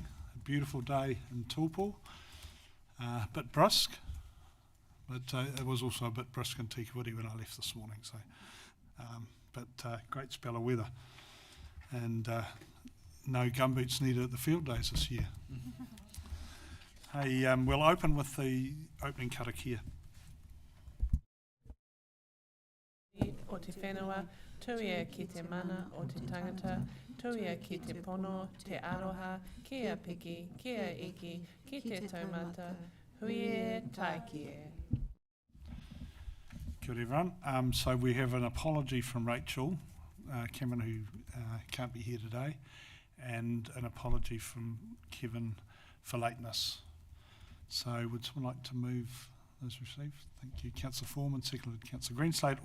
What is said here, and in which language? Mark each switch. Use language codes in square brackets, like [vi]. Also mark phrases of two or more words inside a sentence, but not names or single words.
[en] A beautiful day in Taupō. A bit brisk, but it was also a bit brisk in Tikawiti when I left this morning. So, great spell of weather, and no gumboots needed at the field days this year. Hey, we'll open with the opening karakia. [mi] O te whenua, tuia ki te mana o te tangata, tuia ki te pono, te aroha, kia piki, kia iki, ki te taumata, huie taikie. Kia ora everyone. [en] So we have an apology from Rachel Cameron, who can't be here today, and an apology from Kevin for lateness. So would someone like to move those received? Thank you. Councillor Foreman, seconded Councillor Greenslade.